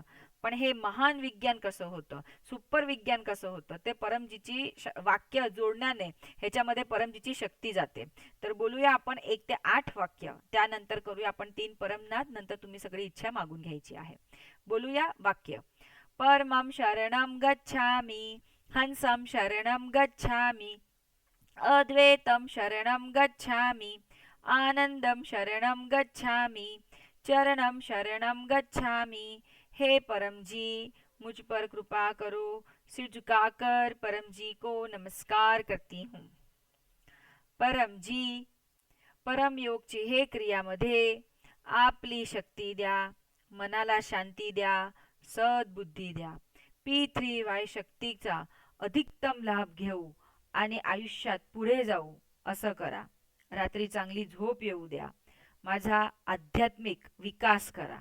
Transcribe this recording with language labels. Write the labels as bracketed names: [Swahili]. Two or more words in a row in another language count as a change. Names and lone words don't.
[Marathi] पण हे महान विज्ञान कसं होतं, सुपर विज्ञान कसं होतं, ते परमजीची वाक्य जोडण्याने ह्याच्यामध्ये परमजीची शक्ती जाते. तर बोलूया आपण 1 ते 8 वाक्य, त्यानंतर करूया आपण 3 परमनाद, नंतर तुम्ही सगळी इच्छा मागून घ्यायची आहे. बोलूया वाक्य. [Sanskrit] परमं शरणं गच्छामि, हंसं शरणं गच्छामि, अद्वैतं शरणं गच्छामि, आनंदं शरणं गच्छामि, चरणं शरणं गच्छामि। [Hindi] हे परम जी, मुझ पर कृपा करो। सिर झुकाकर परम जी को नमस्कार करती हूँ। [Marathi] परम जी, परम योगची हे क्रियामध्ये आपली शक्ती द्या, मनाला शांती द्या, सद्बुद्धी द्या. P3Y शक्तीचा अधिकतम लाभ घेऊ आणि आयुष्यात पुढे जाऊ असं करा. रात्री चांगली झोप येऊ द्या. माझा आध्यात्मिक विकास करा.